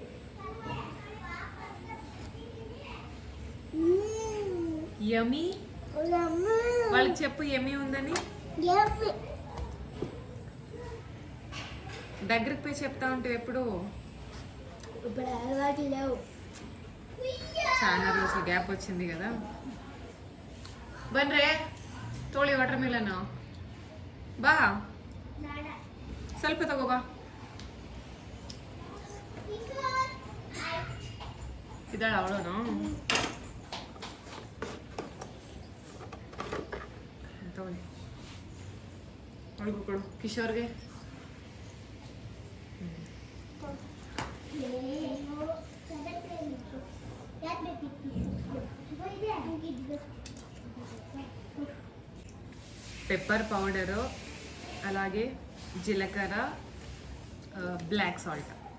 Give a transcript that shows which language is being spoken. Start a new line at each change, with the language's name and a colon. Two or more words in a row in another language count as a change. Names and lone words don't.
Telugu: యమీ వాళ్ళకి చెప్పు యమీ ఉందని. దగ్గరికి పోయి చెప్తా ఉంటావు ఎప్పుడు. ఇప్పుడు అలవాటు లేవు. చాలా రోజులు గ్యాప్ వచ్చింది కదా.
Kannada: బన్రే తోಳಿ వాటర్ ಮಿಲನ್ ಬಾ ಸ್ವಲ್ಪ ತಗೋ ಬಾ. ಇದ್ದಾಳೆ ಅವಳನು ತಗೊಳ್ಳಿ. ಅವಳಿಗೂ ಕೊಡು, ಕಿಶೋರ್ಗೆ.
Telugu: పెప్పర్ పౌడరు, అలాగే జీలకర్ర, బ్లాక్ సాల్ట్.